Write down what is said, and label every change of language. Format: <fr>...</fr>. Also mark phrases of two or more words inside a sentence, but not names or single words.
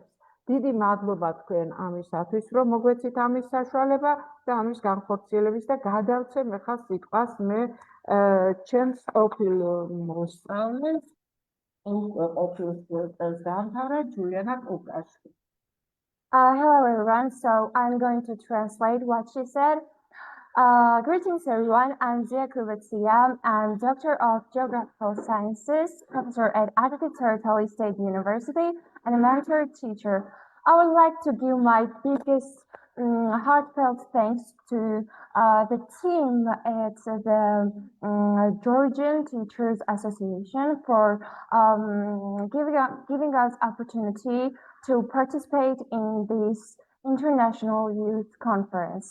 <ka>დიდი მადლობა თქვენ ამისათვის, რომ მოგვეცით ამის საშუალება და ამის განხორციელების და გადავცემ ახლა სიტყვას მე ჩემს ყოფილ მოსწავლეს, ყოფილ წელს დაამთავრა ჯულიანა კუბლაშვილი.</ka> <en>Hello everyone, so I'm going to translate what she said. Greetings everyone, I'm Zia Kuvitsia. I'm Doctor of Geographical Sciences, professor at Agrigent State University, and a mentor teacher. I would like to give my biggest heartfelt thanks to the team at the Georgian Teachers Association for giving us opportunity to participate in this international youth conference.</en>